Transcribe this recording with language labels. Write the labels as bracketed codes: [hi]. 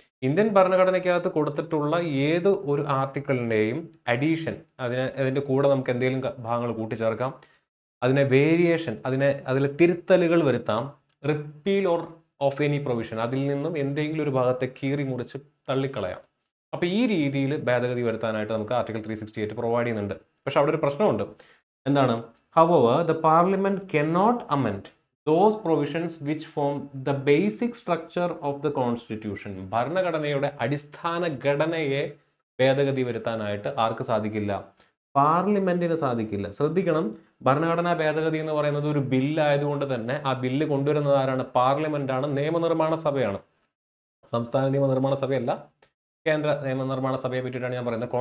[ml] Indian ഭരണഘടനയ്ക്കകത്ത് കൊടുത്തിട്ടുള്ള ഏത് ഒരു ആർട്ടിക്കിളിൻ്റെയും അഡീഷൻ, അതിൻ്റെ കൂടെ നമുക്ക് എന്തെങ്കിലും ഭാഗങ്ങൾ കൂട്ടിച്ചേർക്കാം. അതിനെ വേരിയേഷൻ, അതിൽ തിരുത്തലുകൾ വരുത്താം. [en] repeal or of any provision, [ml] അതിൽ നിന്നും എന്തെങ്കിലും ഒരു ഭാഗത്തെ കീറി മുറിച്ച് തള്ളിക്കളയാം. അപ്പോൾ ഈ രീതിയിൽ ഭേദഗതി വരുത്താനായിട്ട് നമുക്ക് ആർട്ടിക്കിൾ 368 പ്രൊവൈഡ് ചെയ്യുന്നുണ്ട്. പക്ഷെ അവിടെ ഒരു പ്രശ്നമുണ്ട്. എന്താണ്? [en] However, the parliament cannot amend those provisions which form the basic structure of the constitution. [ml] ഭരണഘടനയുടെ അടിസ്ഥാന ഘടനയെ ഭേദഗതി വരുത്താനായിട്ട് ആർക്ക് സാധിക്കില്ല? പാർലമെന്റിന് സാധിക്കില്ല. ശ്രദ്ധിക്കണം, ഭരണഘടനാ ഭേദഗതി എന്ന് പറയുന്നത് ഒരു ബില്ലായതുകൊണ്ട് തന്നെ ആ ബില്ല് കൊണ്ടുവരുന്നത് ആരാണ്? പാർലമെന്റ് ആണ്, നിയമനിർമ്മാണ സഭയാണ്. സംസ്ഥാന നിയമനിർമ്മാണ സഭയല്ല, കേന്ദ്ര നിയമനിർമ്മാണ സഭയെ പറ്റിയിട്ടാണ് ഞാൻ പറയുന്നത്.